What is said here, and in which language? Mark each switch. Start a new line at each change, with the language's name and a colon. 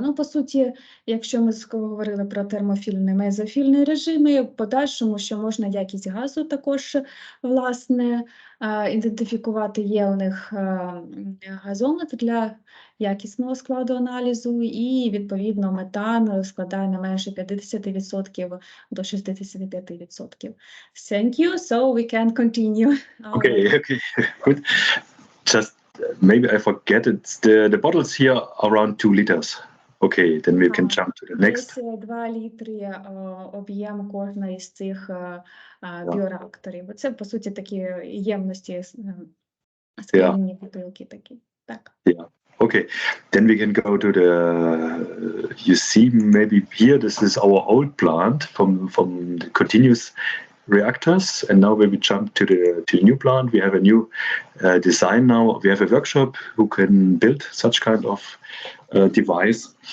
Ukrainian: Ну, по суті, якщо ми говорили про термофільний, мезофільний режими, в подальшому, що можна якість газу також, власне, ідентифікувати. Є у них газометр для якісного складу аналізу, і, відповідно, метан складає не менше 50% до 65%.
English: Thank you, so we can continue. Okay, good. Just maybe I forget it. The bottles here are around 2 liters. Okay, then we can jump to the next.
Ukrainian: Десь 2 літри об'єм кожної із цих біореакторів. Бо це, по суті, такі ємності, скляні бутилки такі. Так.
English: Yeah. Okay, then we can go to the, you see maybe here, this is our old plant from the continuous reactors, and now when we jump to the new plant, we have a new design now. We have a workshop who can build such kind of device.